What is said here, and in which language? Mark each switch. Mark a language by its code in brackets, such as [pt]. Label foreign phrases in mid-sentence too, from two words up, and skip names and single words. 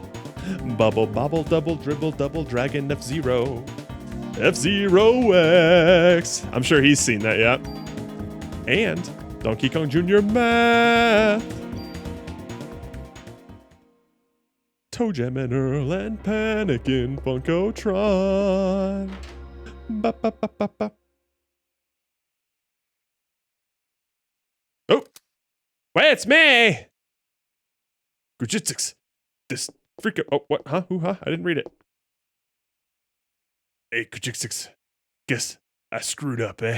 [en] Bubble, bobble, double, dribble, double, dragon, F-Zero. F-Zero X. I'm sure he's seen that, yeah. And Donkey Kong Jr. Math. Toe Jam and Earl and Panic in Funkotron. Ba, ba, ba, ba, ba. Oh, wait, it's me. Gujitsix. This freak. Oh, what? Huh? Who? Huh? I didn't read it. Hey, Gujitsix. Guess I screwed up, eh?